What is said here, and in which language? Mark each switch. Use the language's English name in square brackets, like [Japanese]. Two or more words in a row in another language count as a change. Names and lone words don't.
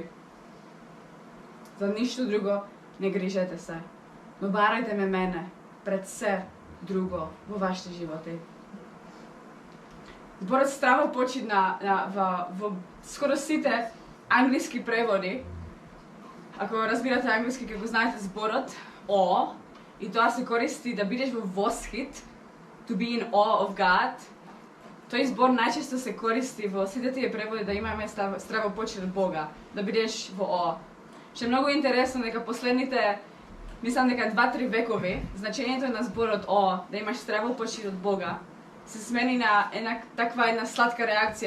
[Macedonian] За ништо друго не грижете се, но барајте ме мене пред се друго во вашите животи. Зборот стравопочит во скоро сите англиски преводи, ако разбирате англиски, ќе го знаете зборот awe, и тоа се користи да бидеш во восхит, [English] to be in awe of God. [Macedonian] Тој збор најчесто се користи во сите тие преводи да имаме стравопочит од Бога, да бидеш во awe. Што е многу интересно дека последните, мислам дека 2-3 векови, значењето на зборот awe, да имаш стравопочит од Бога, се смени на една сладка реакција.